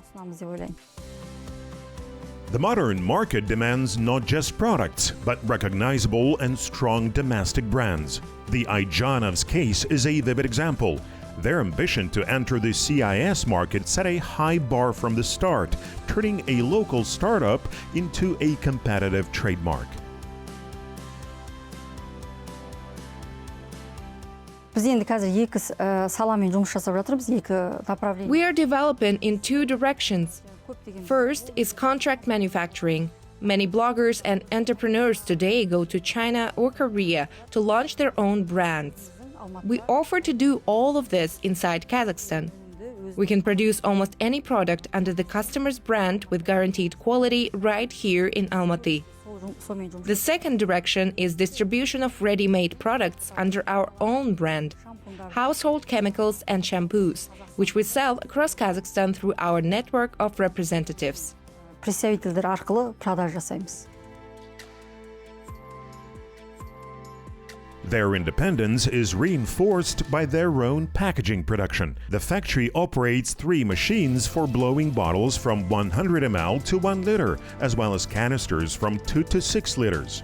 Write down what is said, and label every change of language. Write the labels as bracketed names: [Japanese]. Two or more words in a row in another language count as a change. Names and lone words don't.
[English] The modern market demands not just products, but recognizable and strong domestic brands. The Ayjanov's case is a vivid example. Their ambition to enter the CIS market set a high bar from the start, turning a local startup into a competitive trademark. [Kazakh] Біз енді қазір екі саламен жұмыс жасап жатырмыз, екі направление. [English] We are developing in two directions. First is contract manufacturing. Many bloggers and entrepreneurs today go to China or Korea to launch their own brands. We offer to do all of this inside Kazakhstan. We can produce almost any product under the customer's brand with guaranteed quality right here in Almaty. The second direction is distribution of ready-made products under our own brand, household chemicals and shampoos, which we sell across Kazakhstan through our network of representatives. [Kazakh] Представительдер арқылы продаж жасаймыз. [English] Their independence is reinforced by their own packaging production. The factory operates 3 machines for blowing bottles from 100 ml to 1 liter, as well as canisters from 2 to 6 liters.